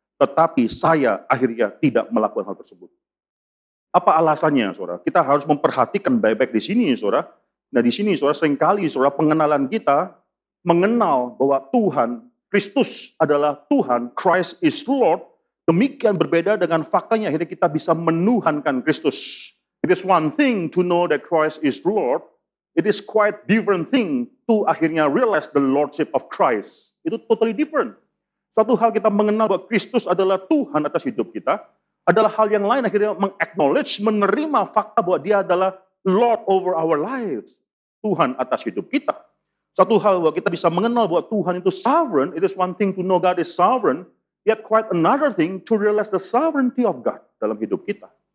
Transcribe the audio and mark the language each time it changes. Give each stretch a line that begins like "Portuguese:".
Indonesian: Tetapi saya akhirnya tidak melakukan hal tersebut. Apa alasannya, saudara? Kita harus memperhatikan baik-baik di sini, saudara. Nah di sini, saudara, seringkali, saudara, pengenalan kita mengenal bahwa Tuhan, Kristus adalah Tuhan,
English: Christ is Lord,
Indonesian: demikian berbeda dengan faktanya akhirnya kita bisa menuhankan Kristus.
English: It is one thing to know that Christ is Lord. It is quite different thing to akhirnya realize the Lordship of Christ. Itu totally different.
Indonesian: Suatu hal kita mengenal bahwa Kristus adalah Tuhan atas hidup kita, adalah hal yang lain akhirnya meng-acknowledge, menerima fakta bahwa dia adalah
English: Lord over our lives.
Indonesian: Tuhan atas hidup kita. Satu hal bahwa kita bisa mengenal bahwa Tuhan itu sovereign,
English: it is one thing to know God is sovereign, yet quite another thing to realize the sovereignty of God
Indonesian: dalam hidup kita.